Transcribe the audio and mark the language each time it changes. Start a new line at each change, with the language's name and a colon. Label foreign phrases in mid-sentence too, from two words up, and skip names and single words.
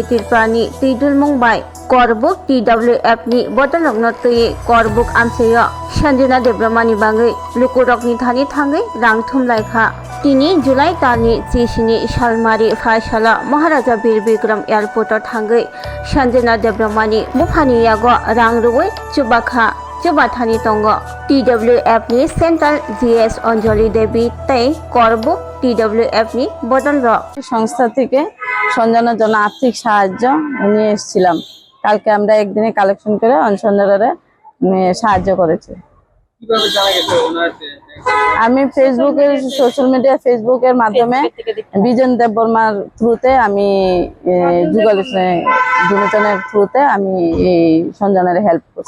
Kok Borok: त्रिपुरानी तिदुलमुं बाई करबुक TWF नि बदलंगनो तयै करबुक आमसेय संजना देब्रमानि बागै लुकुरकनि थानि थाङै रांथुम लायखा तिनी जुलाई तानि जिसिनि सालमारि फायसाला महाराजा बीर विक्रम एयरपोर्ट थाङै संजना देब्रमानि मुफानियागो रां रुवै चुबाखा चुबाथानि तंग TWF नि
English: central GS
Kok Borok: अंजलि देवी तै करबुक TWF नि बदल
Bangla: সংস্থা থেকে সঞ্জনার জন্য আর্থিক সাহায্য নিয়ে এসেছিলাম। কালকে আমরা একদিনে কালেকশন করে অঞ্চলের সাহায্য করেছি। আমি ফেসবুকের
English: social media
Bangla: ফেসবুকের মাধ্যমে বিজন দেববর্মার থ্রুতে আমি দুজনের থ্রুতে আমি এই সঞ্জনার হেল্প করছি।